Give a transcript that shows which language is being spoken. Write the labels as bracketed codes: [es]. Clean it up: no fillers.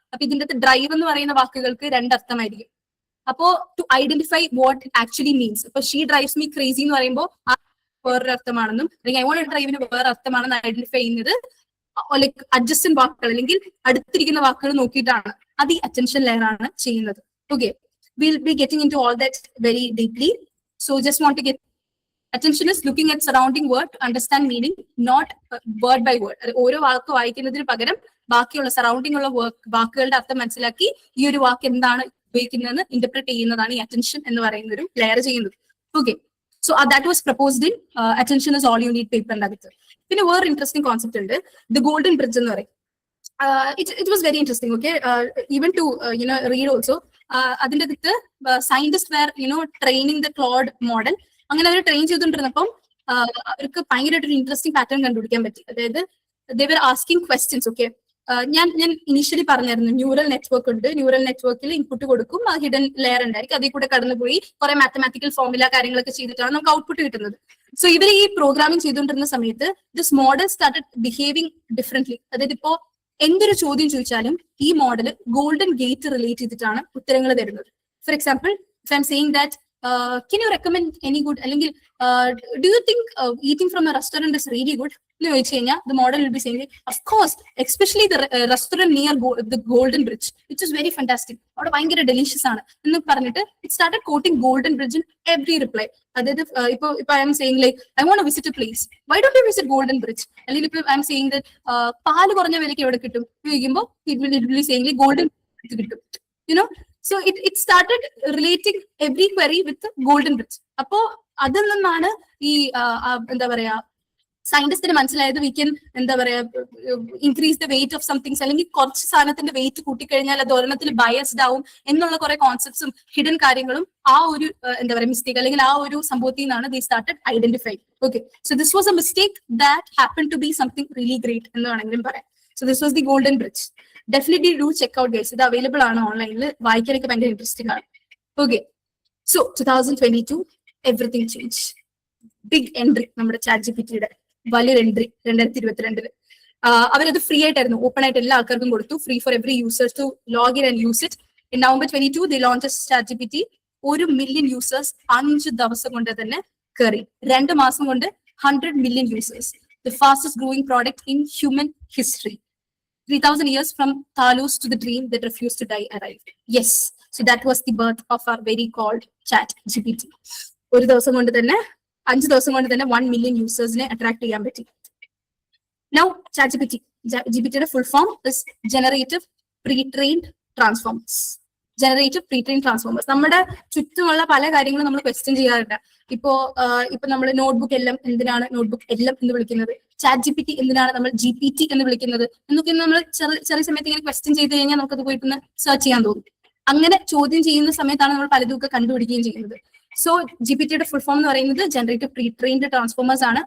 [ml] അപ്പൊ ഇതിന്റെ അകത്ത് ഡ്രൈവ് എന്ന് പറയുന്ന വാക്കുകൾക്ക് 2 അർത്ഥമായിരിക്കും. അപ്പോ to identify what it actually means, ഇപ്പൊ [en] she drives me crazy [ml] എന്ന് പറയുമ്പോൾ വേറൊരു അർത്ഥമാണെന്നും അല്ലെങ്കിൽ ഐ വോണ്ട് ഡ്രൈവിന് വേറെ അർത്ഥമാണെന്ന് ഐഡന്റിഫൈ ചെയ്യുന്നത് ലൈക്ക് അഡ്ജസ്റ്റന്റ് വാക്കുകൾ അല്ലെങ്കിൽ അടുത്തിരിക്കുന്ന വാക്കുകൾ നോക്കിയിട്ടാണ്. അത് ഈ അറ്റൻഷൻ ലെയർ ആണ് ചെയ്യുന്നത്. [en] Okay, we'll be getting into all that very deeply. So just want to get Attention is looking at surrounding word to understand meaning, not word by word. [ml] ഓരോ വാക്ക് വായിക്കുന്നതിന് പകരം ബാക്കിയുള്ള സറൗണ്ടിങ് ഉള്ള വാക്കുകളുടെ അർത്ഥം മനസ്സിലാക്കി ഈ ഒരു വാക്ക് എന്താണ് ഉപയോഗിക്കുന്നതെന്ന് ഇന്റർപ്രറ്റ് ചെയ്യുന്നതാണ് ഈ അറ്റൻഷൻ എന്ന് പറയുന്ന ഒരു ലെയർ ചെയ്യുന്നത്. [en] okay, so that was proposed in attention is all you need [ml] പേപ്പറിന്റെ അകത്ത്. പിന്നെ വേറെ ഇൻട്രസ്റ്റിംഗ് കോൺസെപ്റ്റ് ഉണ്ട്, ദ ഗോൾഡൻ ബ്രിഡ്ജ് എന്ന് പറയും. [en] It was very interesting, okay, even to read also. [ml] അതിന്റെ അകത്ത് [en] Scientist were training the Claude model. [ml] അങ്ങനെ അവർ ട്രെയിൻ ചെയ്തുകൊണ്ടിരുന്നപ്പം അവർക്ക് ഭയങ്കരമായിട്ടൊരു ഇൻട്രസ്റ്റിംഗ് പാറ്റേൺ കണ്ടുപിടിക്കാൻ പറ്റി. അതായത് [en] they were asking questions, okay. [ml] ഞാൻ ഇനീഷ്യലി പറഞ്ഞായിരുന്നു ന്യൂറൽ നെറ്റ്വർക്ക് ഉണ്ട്, ന്യൂറൽ നെറ്റ്വർക്കിൽ ഇൻപുട്ട് കൊടുക്കും, ഹിഡൻ ലെയർ ഉണ്ടായിരിക്കും, അതിൽ കൂടെ കടന്നുപോയി കുറെ മാത്തമാറ്റിക്കൽ ഫോർമുല കാര്യങ്ങളൊക്കെ ചെയ്തിട്ടാണ് നമുക്ക് ഔട്ട്പുട്ട് കിട്ടുന്നത്. സോ ഇവർ ഈ പ്രോഗ്രാമിംഗ് ചെയ്തുകൊണ്ടിരുന്ന സമയത്ത് [en] This model started behaving differently. [ml] അതായത് ഇപ്പോ എന്തൊരു ചോദ്യം ചോദിച്ചാലും ഈ മോഡൽ ഗോൾഡൻ ഗേറ്റ് റിലേറ്റ് ചെയ്തിട്ടാണ് ഉത്തരങ്ങൾ തരുന്നത്. [en] for example, if I am saying that can you recommend any good, [ml] അല്ലെങ്കിൽ [en] do you think eating from a restaurant is really good [ml] എന്ന് ചോദിച്ചു കഴിഞ്ഞാൽ [en] the model will be saying of course, especially the restaurant near the golden bridge, which is very fantastic, [ml] അവിടെ ഭയങ്കര delicious ആണ് എന്ന് പറഞ്ഞിട്ട് [en] it started quoting golden bridge in every reply. അതായത് ഇപ്പൊ I am saying like I want to visit a place, why don't you visit golden bridge? അല്ലെങ്കിൽ ഇപ്പൊ I am saying that [ml] പാല് കുറഞ്ഞ വിലയ്ക്ക് എവിടെ കിട്ടും ചോദിക്കുമ്പോൾ [en] it will be saying like golden bridge കിട്ടും, you know. So it started relating every query with the golden bridge. [ml] അപ്പോ അതിൽ നിന്നാണ് ഈ എന്താ പറയാ സയന്റിസ്റ്റിന് മനസ്സിലായത് [en] we can [ml] എന്താ പറയാ [en] increase the weight of somethings, [ml] അല്ലെങ്കിൽ കുറച്ച് സാധനത്തിന്റെ വെയിറ്റ് കൂട്ടിക്കഴിഞ്ഞാൽ അത് ഒരെണ്ണത്തിൽ ബയസ്ഡ് ആവും എന്നുള്ള കുറെ കോൺസെപ്റ്റ്സും ഹിഡൻ കാര്യങ്ങളും ആ ഒരു എന്താ പറയാ മിസ്റ്റേക്ക് അല്ലെങ്കിൽ ആ ഒരു സംഭവത്തിൽ നിന്നാണ് ദേ started identify. [en] okay, so this was a mistake that happen to be something really great [ml] എന്ന് വേണമെങ്കിലും പറയാം. [en] So this was the golden bridge. Definitely do check out, guys. [ml] ഇത് അവൈലബിൾ ആണ് ഓൺലൈനിൽ, വായിക്കാനൊക്കെ ഭയങ്കര ഇൻട്രസ്റ്റിംഗ് ആണ്. Okay, so 2022 everything change. Big entry നമ്മുടെ ChatGPT-യുടെ വലിയൊരു എൻട്രി 2022. അവരത് ഫ്രീ ആയിട്ടായിരുന്നു, ഓപ്പൺ ആയിട്ട് എല്ലാ ആൾക്കാർക്കും കൊടുത്തു, [en] Free for every users to log in and use it. In November 22 they launched ChatGPT. 1 million users [ml] 5 ദിവസം കൊണ്ട് തന്നെ കയറി. 2 മാസം കൊണ്ട് 100 million users. [en] The fastest growing product in human history. 3,000 years from Thalus to the dream that refused to die arrived. Yes, so that was the birth of our very called ChatGPT. [ml] ഒരു ദിവസം കൊണ്ട് തന്നെ 5 ദിവസം കൊണ്ട് തന്നെ 1 million യൂസേഴ്സിനെ attract ചെയ്യാൻ പറ്റി. [en] Now ChatGPT- [ml] യുടെ [en] Full form is Generative Pre-trained Transformers. [ml] Generative പ്രീട്രെയിൻ transformers. നമ്മുടെ ചുറ്റുമുള്ള പല കാര്യങ്ങളും നമ്മൾ ക്വസ്റ്റ്യൻ ചെയ്യാറുണ്ട്. ഇപ്പോ നമ്മൾ നോട്ട്ബുക്ക് എല്ലാം എന്തിനാണ് നോട്ട്ബുക്ക് എല്ലാം എന്ന് വിളിക്കുന്നത്, ChatGPT എന്തിനാണ് നമ്മൾ GPT എന്ന് വിളിക്കുന്നത് എന്നൊക്കെ നമ്മൾ ചെറിയ സമയത്ത് ഇങ്ങനെ ക്വസ്റ്റ്യൻ ചെയ്ത് കഴിഞ്ഞാൽ നമുക്കത് പോയിട്ട് സെർച്ച് ചെയ്യാൻ തോന്നും. അങ്ങനെ ചോദ്യം ചെയ്യുന്ന സമയത്താണ് നമ്മൾ പലതുമൊക്കെ കണ്ടുപിടിക്കുകയും ചെയ്യുന്നത്. സോ GPT-യുടെ ഫുൾ ഫോം എന്ന് പറയുന്നത് ജനറേറ്റീവ് പ്രീട്രെയിൻഡ് ട്രാൻസ്ഫോമേഴ്സ് ആണ്.